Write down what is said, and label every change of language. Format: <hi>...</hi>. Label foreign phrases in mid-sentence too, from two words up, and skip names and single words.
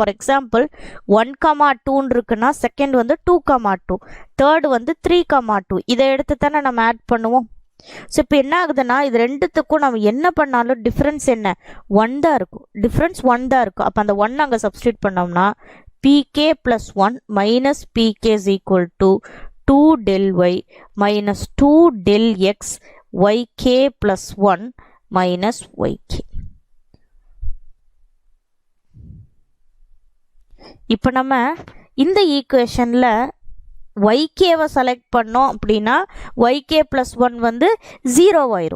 <en>for example</en> <ta>1,2 இருக்குன்னா செகண்ட் வந்து 2,2, தேர்டு வந்து 3,2. இதை எடுத்து தானே நம்ம ஆட் பண்ணுவோம். ஸோ இப்போ என்ன ஆகுதுன்னா இது ரெண்டுத்துக்கும் நம்ம என்ன பண்ணாலும் டிஃப்ரென்ஸ் என்ன, 1 தான் இருக்கும். டிஃப்ரென்ஸ் 1 தான் இருக்கும். அப்போ அந்த 1 அங்கே சப்ஸ்டியூட் பண்ணோம்னா</ta> <en>pk plus 1 minus pk is equal to 2 del y minus 2 del x yk plus 1 minus yk.</en> <ta>இப்போ நம்ம இந்த ஈக்குவேஷனில் yk-வை செலக்ட் பண்ணோம் அப்படின்னா</ta> <en>yk plus 1</en> <ta>வந்து 0 ஆயிரும்.</ta>